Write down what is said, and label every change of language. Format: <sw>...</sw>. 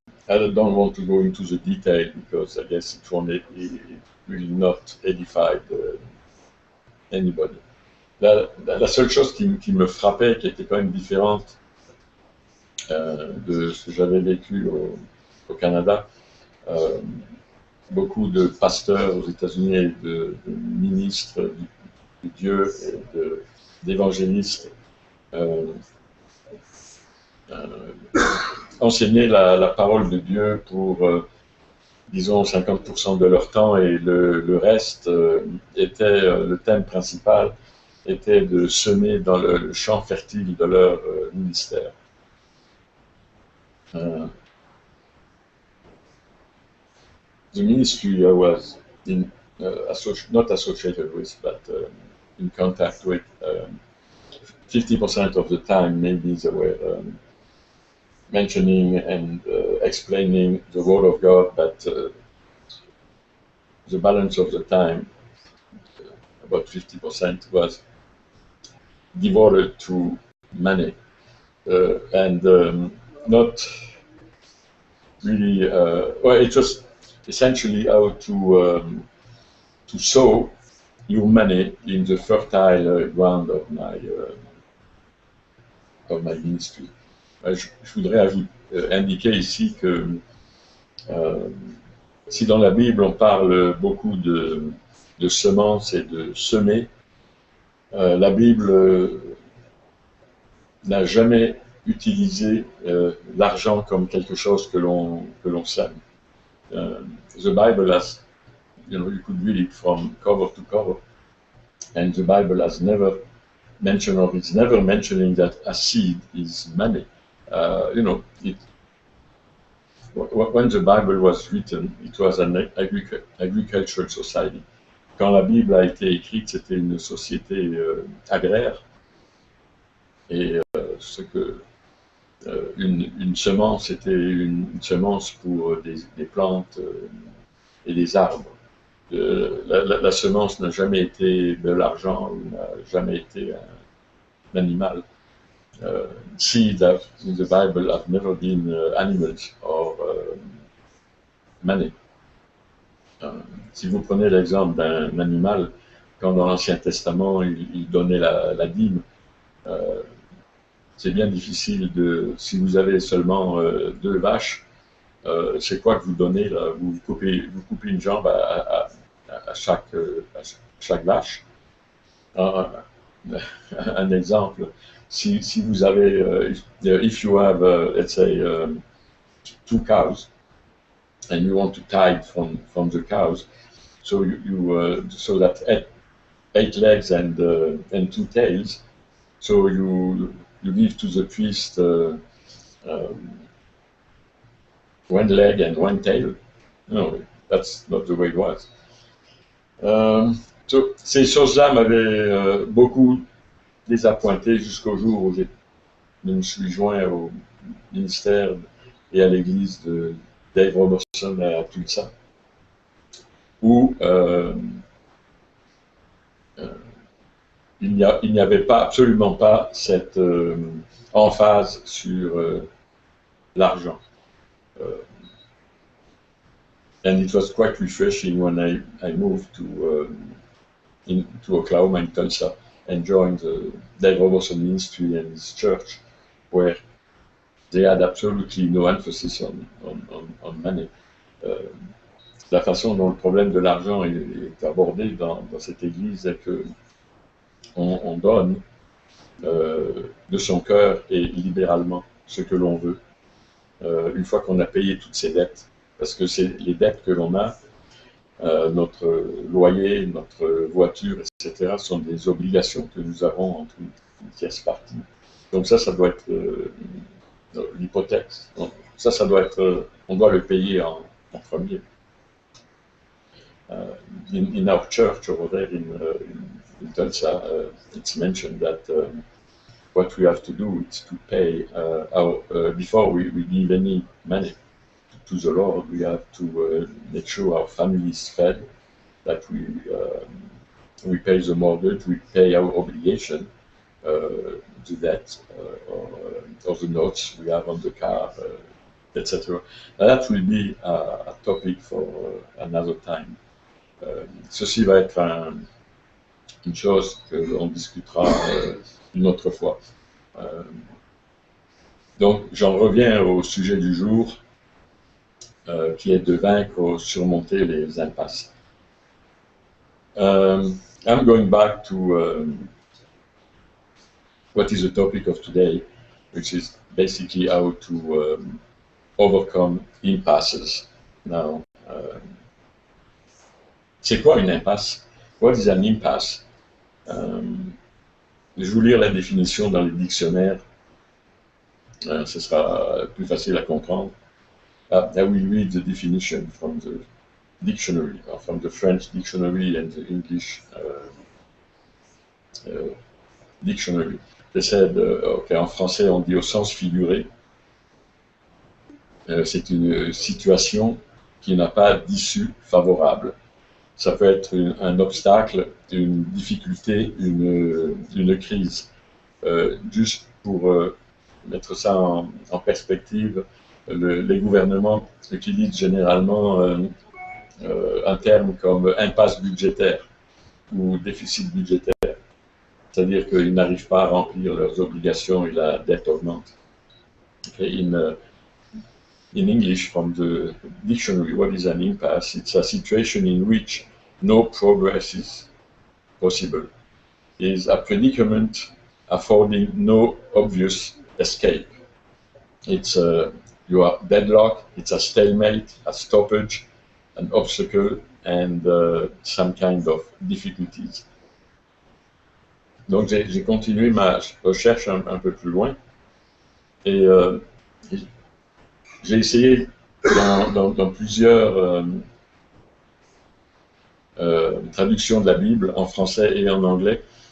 <en>I don't want to go into the detail because I guess it will not edify anybody.</en> <fr>La seule chose qui me frappait, qui était quand même différente de ce que j'avais vécu au Canada, beaucoup de pasteurs aux États-Unis et de ministres de Dieu et d'évangélistes enseignaient la parole de Dieu pour, disons, 50% de leur temps, et le reste était, le thème principal était de semer dans le champ fertile de leur ministère.</fr> <en>The ministry I was not associated with, but in contact with, 50% of the time maybe they were mentioning and explaining the Word of God, but the balance of the time, about 50%, was devoted to money and not really. Well, it was essentially how to sow your money in the fertile ground of my ministry.</en> <fr>Je voudrais indiquer ici que si dans la Bible on parle beaucoup de semences et de semer, la Bible n'a jamais utilisé l'argent comme quelque chose que l'on sème.</fr> <en>The Bible has, you could read it from cover to cover, and the Bible has never mentioned, or it's never mentioning that a seed is money. When the Bible was written, it was an agricultural society.</en> <fr>Quand la Bible a été écrite, c'était une société agraire, Et une semence était une semence pour des plantes et des arbres. La semence n'a jamais été de l'argent ou n'a jamais été un animal.</fr> <en>Seed in the Bible have never been animals or money.</en> <fr>Si vous prenez l'exemple d'un animal, quand dans l'Ancien Testament il donnait la dîme, c'est bien difficile si vous avez seulement 2 vaches, c'est quoi que vous donnez là? Vous coupez une jambe à chaque vache. Un exemple, si vous avez,</fr> <en>if you have, let's say, 2 cows, and you want to tithe from the cows, so so that 8 legs and 2 tails, so you give to the priest 1 leg and 1 tail. No, that's not the way it was.</en> <fr>Ces choses-là m'avaient beaucoup désappointé jusqu'au jour où je me suis joint au ministère et à l'église de Dave Robertson à Tulsa, où il n'y avait absolument pas cette emphase sur l'argent.</fr> <en>And it was quite refreshing when I moved to Oklahoma in Tulsa and joined the Dave Robertson ministry and his church, where they had absolutely no emphasis on money.</en> <fr>La façon dont le problème de l'argent est abordé dans cette église est que on donne de son cœur et libéralement ce que l'on veut, une fois qu'on a payé toutes ses dettes, parce que c'est les dettes que l'on a, notre loyer, notre voiture, etc., sont des obligations que nous avons entre une tierce partie. Donc ça doit être l'hypothèque. Ça doit être, on doit le payer en premier.</fr> <en>In our church over there in Tulsa, it's mentioned that what we have to do is to pay before we give any money to the Lord, we have to make sure our family is fed, that we pay the mortgage, we pay our obligation, the debt, or the notes we have on the car, etc. That will be a topic for another time.</en> <fr>Ceci va être une chose que l'on discutera une autre fois. Donc, j'en reviens au sujet du jour, qui est de vaincre ou surmonter les impasses.</fr> <en>I'm going back to what is the topic of today, which is basically how to overcome impasses. Now,</en> <fr>c'est quoi une impasse?</fr> <en>What is an impasse?</en> <fr>Je vais vous lire la définition dans les dictionnaires. Ce sera plus facile à comprendre.</fr> <en>I will read the definition from the dictionary, from the French dictionary and the English dictionary. They said,</en> <fr>en français, on dit au sens figuré. C'est une situation qui n'a pas d'issue favorable. Ça peut être un obstacle, une difficulté, une crise. Juste pour mettre ça en perspective, les gouvernements utilisent généralement un terme comme impasse budgétaire ou déficit budgétaire. C'est-à-dire qu'ils n'arrivent pas à remplir leurs obligations et la dette augmente.</fr> <en>Okay, in English, from the dictionary, what is an impasse? It's a situation in which no progress is possible. It is a predicament affording no obvious escape. It's you are deadlocked, it's a stalemate, a stoppage, an obstacle, and some kind of difficulties.</en> <fr>Donc j'ai continué ma recherche un peu plus loin et j'ai essayé dans plusieurs traductions de la Bible en français et en anglais</fr>